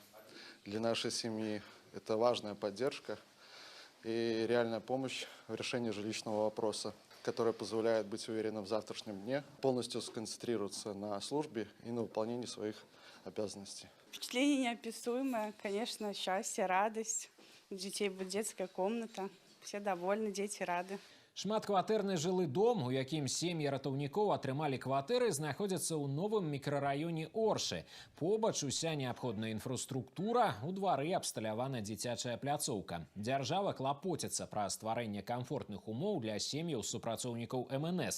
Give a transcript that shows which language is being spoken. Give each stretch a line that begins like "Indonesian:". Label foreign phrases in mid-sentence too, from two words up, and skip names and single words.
Russian: Для нашей семьи это важная поддержка и реальная помощь в решении жилищного вопроса, которая позволяет быть уверенным в завтрашнем дне, полностью сконцентрироваться на службе и на выполнении своих обязанностей. Впечатление неописуемое, конечно, счастье, радость. У детей будет детская комната, все довольны, дети рады.
Belarusian: Шматкватэрны жылы дом, у якім сем'і ратаўнікоў атрымалі кватэры, знаходзяцца ў новым мікрараёне Оршы. Побач уся неабходная інфраструктура, у двары абсталявана дзіцячая пляцоўка. Дзяржава клапоціцца пра стварэнне камфортных умоў для сем'яў супрацоўнікаў МНС.